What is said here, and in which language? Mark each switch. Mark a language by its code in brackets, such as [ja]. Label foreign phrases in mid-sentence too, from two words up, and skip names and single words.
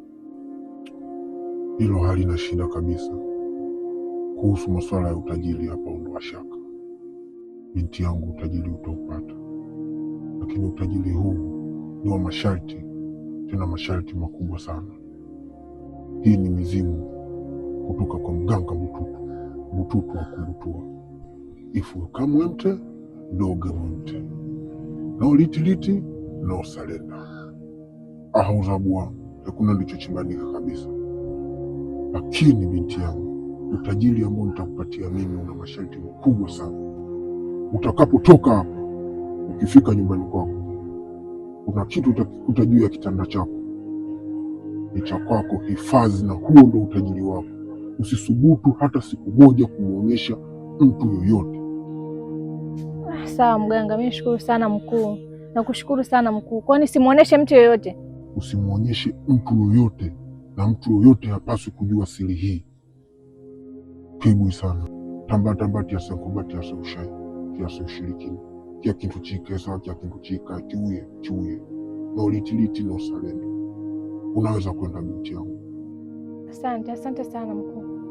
[sw] Hilo halina shida kabisa. Kuhusu masuala ya utajiri hapa ondoa shaka. Binti yangu, utajiri utaupata. Lakini utajiri huu ni wa masharti, tena masharti makubwa sana. Hii ni mizimu kutoka kwa mganga Bututu wa Kumbutua. Ifu kamwemte doge mwemte no litiliti no salenda ahauzabua hakuna ndicho chimbanika kabisa. Lakini binti yangu, utajiri ambao nitakupatia mimi una masharti makubwa sana. Utakapotoka hapa, ukifika nyumbani kwako, kuna kitu utakikuta juu ya kitanda chako, ni cha kwako, hifadhi, na huo ndo utajiri wako. Usisubutu hata siku moja kumuonyesha mtu yoyote. Sawa mganga, mimi nashukuru sana mkuu. Nakushukuru sana mkuu. Kwani simuoneshe mtu yoyote? Usimuonyeshe mtu yoyote, na mtu yoyote hapaswi kujua siri hii. Pigwi sana tamba tiasenkobati aseushai tiaseushirikini kia kintu chikesa kia kintu chika chiuye no litiliti no salendo. Unaweza kwenda binti yangu. Asante sana mkuu.